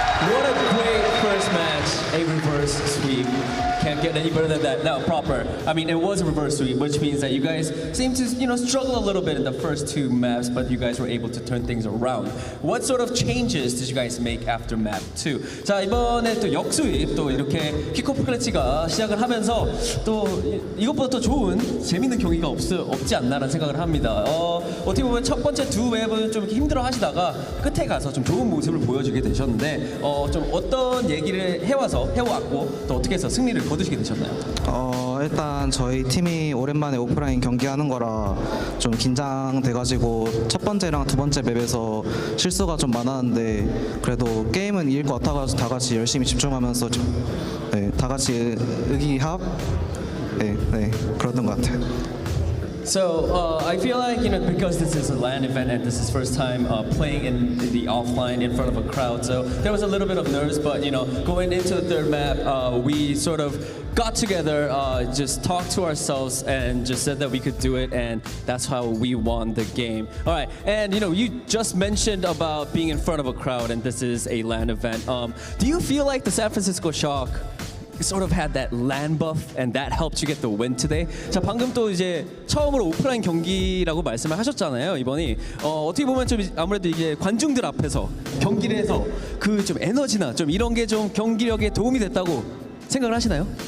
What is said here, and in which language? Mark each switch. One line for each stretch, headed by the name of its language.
English: What a great first match, a reverse sweep. Can't get any better than that. Now, Proper. I mean, it was a reverse sweep, which means that you guys seem to, struggle a little bit in the first 2 maps, but you guys were able to turn things around. What sort of changes did you guys make after map 2?
Korean: 자, 이번에 또 역수입 또 이렇게 킥오프 클래치가 시작을 하면서 또 이것보다 더 좋은 재밌는 경기가 없지 않나라는 생각을 합니다. 어떻게 보면 첫 번째 2 맵은 좀 힘들어 하시다가 끝에 가서 좀 좋은 모습을 보여주게 되셨는데 좀 어떤 얘기를 해왔고 또 어떻게 해서 승리를 거두시게 되셨나요? 일단 저희 팀이 오랜만에 오프라인 경기하는 거라 좀 긴장돼가지고 첫 번째랑 두 번째 맵에서 실수가 좀 많았는데 그래도 게임은 이길 것 같아가지고 다 같이 열심히 집중하면서 다 같이 의기합 그랬던 것 같아요.
English: So I feel like, because this is a LAN event and this is first time playing in the offline in front of a crowd, so there was a little bit of nerves, but going into the third map, we sort of got together, just talked to ourselves and just said that we could do it, and that's how we won the game. All right, and you just mentioned about being in front of a crowd and this is a LAN event. Do you feel like the San Francisco Shock sort of had that LAN buff and that helped you get the win today?
Korean: 자, 방금 또 이제 처음으로 오프라인 경기라고 말씀을 하셨잖아요, 이번이. 어떻게 보면 좀 아무래도 이게 관중들 앞에서 경기를 해서 그 좀 에너지나 좀 이런 게 좀 경기력에 도움이 됐다고 생각을 하시나요?